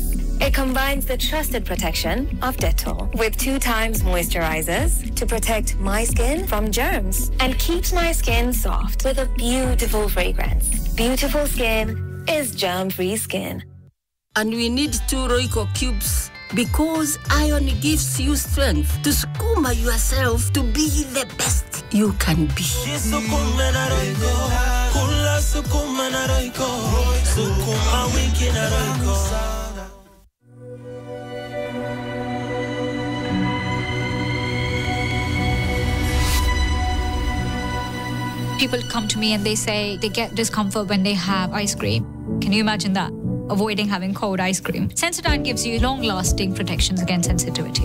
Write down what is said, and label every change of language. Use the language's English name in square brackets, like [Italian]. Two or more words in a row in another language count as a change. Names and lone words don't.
[English] It combines the trusted protection of Dettol with 2 times moisturizers to protect my skin from germs and keeps my skin soft with a beautiful fragrance. Beautiful skin is germ-free skin. And we need 2 Royco cubes because iron gives you strength to sukuma yourself to be the best you can be. [Swahili] sukuma na roiko, sukuma wiki na roiko. [English] People come to me and they say they get discomfort when they have ice cream. Can you imagine that? Avoiding having cold ice cream. Sensodyne gives you long-lasting protections against sensitivity.